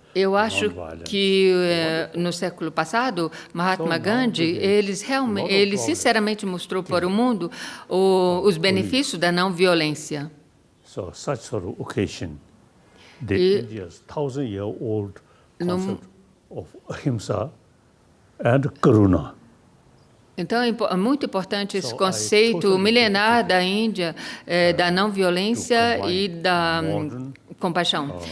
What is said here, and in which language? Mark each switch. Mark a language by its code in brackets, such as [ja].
[pt] Eu acho que no século passado, Mahatma Gandhi, ele sinceramente mostrou para o mundo os benefícios da não violência. [en] So such sort of occasion, India's 1,000-year-old concept of ahimsa and karuna. [pt] Então, é muito importante esse conceito milenar da Índia, da não violência e da compaixão.